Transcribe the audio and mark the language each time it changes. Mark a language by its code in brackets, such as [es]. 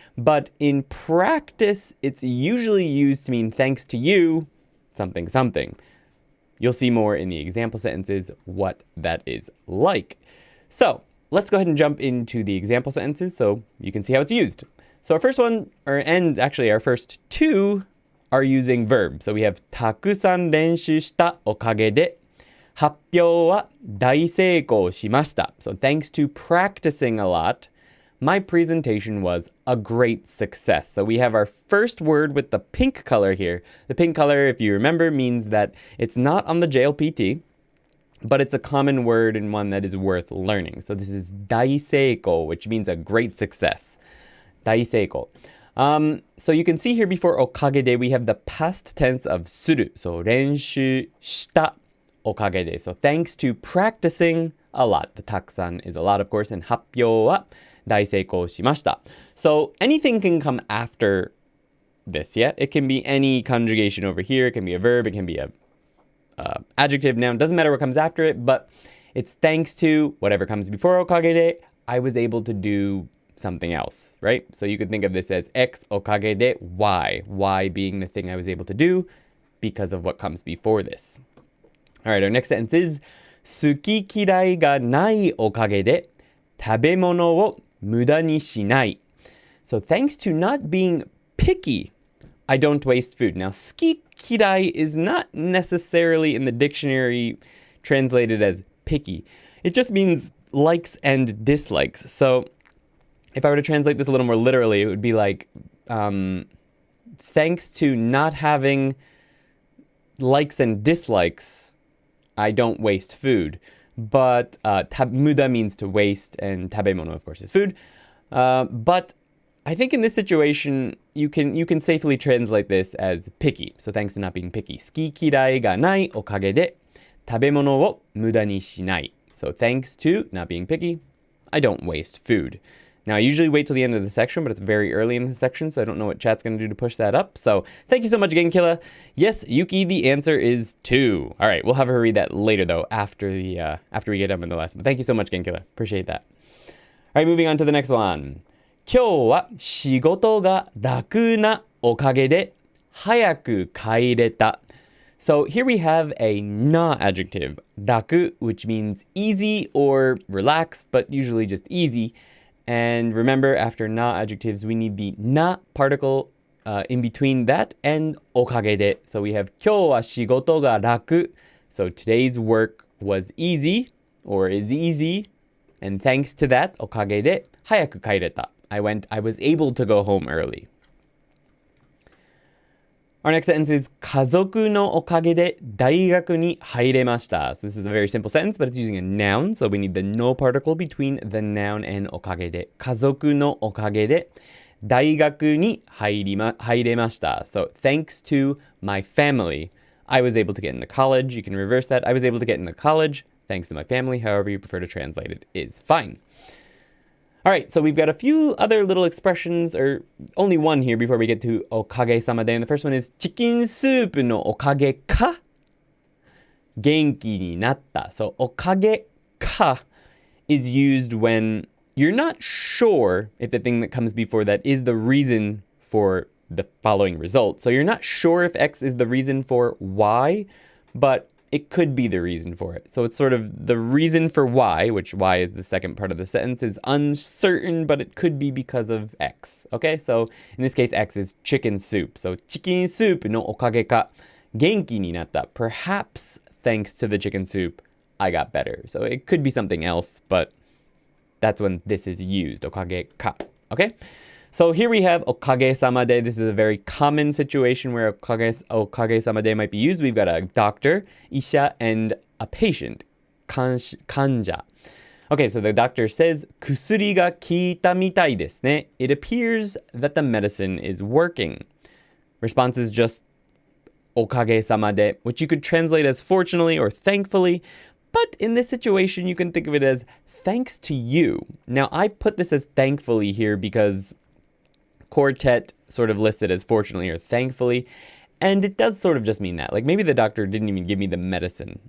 [en] But in practice, it's usually used to mean thanks to you, something, something. You'll see more in the example sentences what that is like. So let's go ahead and jump into the example sentences so you can see how it's used. So our first one, and actually our first two, are using verbs. So we have [ja] たくさん練習したおかげで発表は大成功しました. [en] So thanks to practicing a lot, my presentation was a great success. So we have our first word with the pink color here. The pink color, if you remember, means that it's not on the JLPT, but it's a common word and one that is worth learning. So this is 大成功, which means a great success. [ja] 大成功. [en] So you can see here before okage de, we have the past tense of suru. So [ja] 練習したおかげで. [en] So thanks to practicing a lot. The たくさん is a lot, of course, and [ja] 発表は大成功しました. [en] So anything can come after this, yeah? It can be any conjugation over here. It can be a verb. It can be a adjective, noun. Doesn't matter what comes after it, but it's thanks to whatever comes before okage de, I was able to do something else, right? So you could think of this as X okage de Y. Y being the thing I was able to do because of what comes before this. All right, our next sentence is [ja] 好き嫌いがないおかげで食べ物を無駄にしない. [en] So thanks to not being picky, I don't waste food. Now, 好き嫌い is not necessarily in the dictionary translated as picky. It just means likes and dislikes. So if I were to translate this a little more literally, it would be like, thanks to not having likes and dislikes, I don't waste food. But muda means to waste, and tabemono, of course, is food. But I think in this situation, you can safely translate this as picky. So thanks to not being picky. [ja] 好き嫌いがないおかげで食べ物を無駄にしない. [en] So thanks to not being picky, I don't waste food. Now, I usually wait till the end of the section, but it's very early in the section, so I don't know what chat's going to do to push that up. So thank you so much, Genkilla. Yes, Yuki, the answer is 2. All right, we'll have her read that later, though, after we get done with the lesson. But thank you so much, Genkilla. Appreciate that. All right, moving on to the next one. [ja] 今日は仕事が楽なおかげで早く帰れた. [en] So here we have a na adjective, 楽, which means easy or relaxed, but usually just easy. And remember, after na adjectives, we need the na particle in between that and okage de. So we have [ja] 今日は仕事が楽. [en] So today's work was easy or is easy. And thanks to that, okage de, [ja] 早く帰れた. [en] I was able to go home early. Our next sentence is [ja] 家族のおかげで大学に入れました. [en] So this is a very simple sentence, but it's using a noun. So we need the no particle between the noun and おかげで. [ja] 家族のおかげで大学に入れました. [en] So thanks to my family, I was able to get into college. You can reverse that. I was able to get into college thanks to my family. However you prefer to translate it is fine. All right, so we've got a few other little expressions, or only one here before we get to おかげさまで. And the first one is [ja] チキンスープのおかげか元気になった. [en] So おかげか is used when you're not sure if the thing that comes before that is the reason for the following result. So you're not sure if X is the reason for Y, but it could be the reason for it. So it's sort of the reason for Y, which Y is the second part of the sentence, is uncertain, but it could be because of X. Okay, so in this case, X is chicken soup. [ja] So チキンスープのおかげか元気になった. [en] Perhaps thanks to the chicken soup, I got better. So it could be something else, but that's when this is used. [ja] おかげか.Okay? [en] So here we have おかげさまで. This is a very common situation where おかげさまで might be used. We've got a doctor, 医者, and a patient, 患者. Okay, so the doctor says [ja] 薬が効いたみたいですね. [en] It appears that the medicine is working. Response is just おかげさまで, which you could translate as fortunately or thankfully. But in this situation, you can think of it as thanks to you. Now, I put this as thankfully here because Quartet sort of listed as fortunately or thankfully, and it does sort of just mean that. Like maybe the doctor didn't even give me the medicine.